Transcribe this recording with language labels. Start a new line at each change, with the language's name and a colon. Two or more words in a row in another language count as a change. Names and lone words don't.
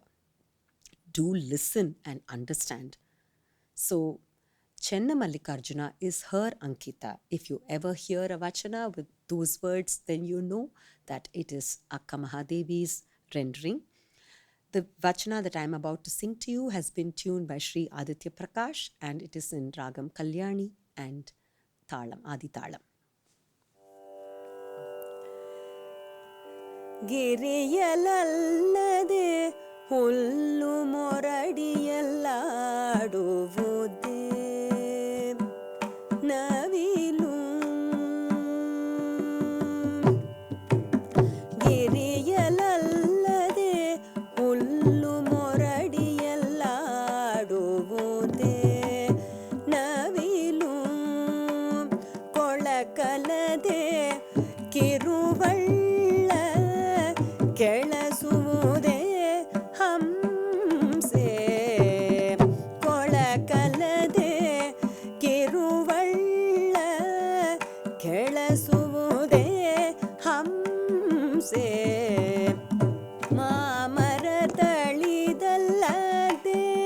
English: Do listen and understand. So, Chenna Mallikarjuna is her Ankita. If you ever hear a Vachana with those words, then you know that it is Akka Mahadevi's rendering. The Vachana that I am about to sing to you has been tuned by Sri Aditya Prakash, and it is in Ragam Kalyani and Talam, Adi Talam.
Kannada: ಗಿರಿಯಲ್ಲಲ್ಲದೆ ಹುಲ್ಲು ಮೊರಡಿಯಲ್ಲಾಡುವುದೆ ನವಿಲು ಗಿರಿಯಲ್ಲಲ್ಲದೆ ಹುಲ್ಲು ಮೊರಡಿಯಲ್ಲಾಡುವುದೆ ನವಿಲು ಕೊಳಕಲ್ಲದೆ ಕಿರುವಳ್ಳ ಕೆಳಸುವುದೇ ಹಂಸೆ ಕೊಳಕಲದೆ ಕಿರುವಳ್ಳ ಕೆಳಸುವುದೇ ಹಂಸೆ ಮಾಮರ ತಳಿದಲ್ಲದೆ